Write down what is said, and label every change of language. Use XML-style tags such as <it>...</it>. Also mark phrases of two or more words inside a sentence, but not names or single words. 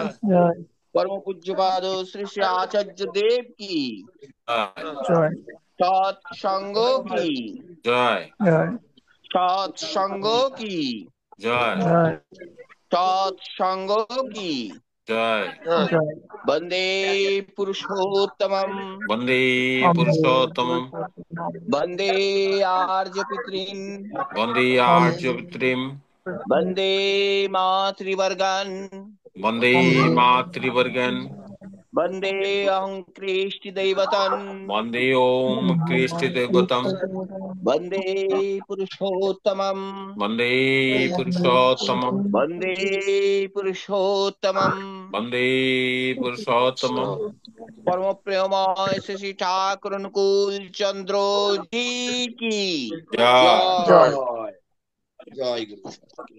<bn>পরম পূজ্য পাদ শ্রী শ্রী আচার্য দেব কি, জয় সৎসঙ্গ কি, জয় সৎসঙ্গ কি, জয় সৎসঙ্গ কি, জয় জয়</bn> <sa>वन्दे पुरुषोत्तमम् বন্দে পুরুষোত্তমম वन्दे आर्यपितॄन् বন্দে আর্য পিতৃম वन्दे मातृवर्गान् বন্দে মাতৃবর্গন वन्दे अहं कृष्टिदैवतान् বন্দে ওম কৃষ্টি দেবতম वन्दे पुरुषोत्तमम् বন্দে পুরুষোত্তমম वन्दे पुरुषोत्तमम् বন্দে পুরুষোত্তমম</sa> <hi>परम प्रेममय श्री ठाकुर अनुकूल चंद्र जी की</hi> <bn>জয় জয়</bn> <hi>जय जय गुरु सबकी।</hi>